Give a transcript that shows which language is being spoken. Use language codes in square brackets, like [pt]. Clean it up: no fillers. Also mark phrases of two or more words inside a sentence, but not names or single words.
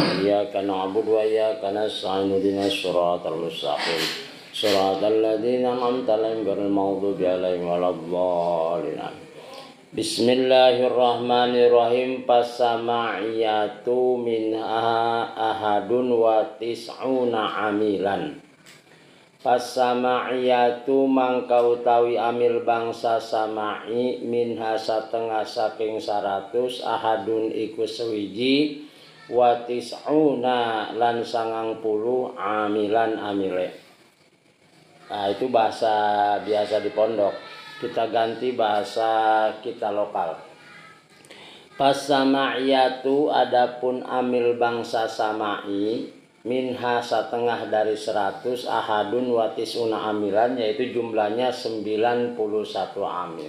[ar] إياك نعبد وإياك نستعين اهدنا الصراط المستقيم صراط الذين أنعمت عليهم غير المغضوب عليهم ولا الضالين. بسم الله الرحمن الرحيم. فالسماعية منها أحد وتسعون عاملا. [jv] Pasama'iyatu mangka utawi amil bangsa sama'i minha satengah saking 100 ahadun iku sewiji [ar] وتسعون [jv] lan 90 amilan amile. [id] Nah, itu bahasa biasa di pondok. Kita ganti bahasa kita lokal. Pasama'iyatu adapun amil bangsa sama'i minha setengah dari 100 [ar] أحد وتسعون عاملا, [id] yaitu jumlahnya 91 amil.